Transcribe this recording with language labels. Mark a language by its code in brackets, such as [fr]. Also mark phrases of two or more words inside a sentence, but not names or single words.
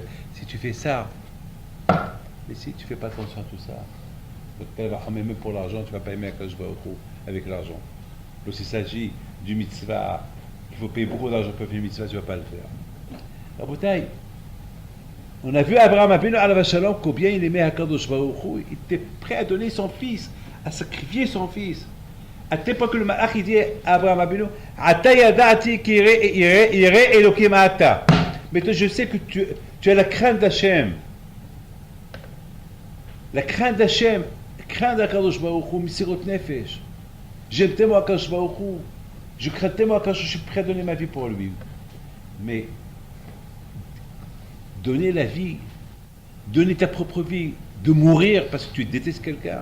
[fr] Si tu fais ça, mais si tu ne fais pas attention à tout ça, donc même pour l'argent, tu ne vas pas aimer Kadosh Baruch Hu avec l'argent. Lorsqu'il s'agit du mitzvah, il faut payer beaucoup d'argent pour faire une mitzvah, tu ne vas pas le faire. La bouteille. On a vu Abraham Avinu [he] עליו השלום [fr] combien il aimait Akadosh Baruch Hu, il était prêt à donner son fils, à sacrifier son fils. À tel point que le malach il dit à Abraham Avinu, [he] עתה ידעתי כי ירא אלהים אתה. [fr] Mais toi, je sais que tu as la crainte d'Hachem. La crainte d'Hachem, crainte d'Akadosh Baruch Hu, [he] מסירות נפש. [fr] J'aime tellement Akadosh Baruch Hu, je crains tellement Akadosh, je suis prêt à donner ma vie pour lui. Mais donner la vie, donner ta propre vie, de mourir parce que tu détestes quelqu'un.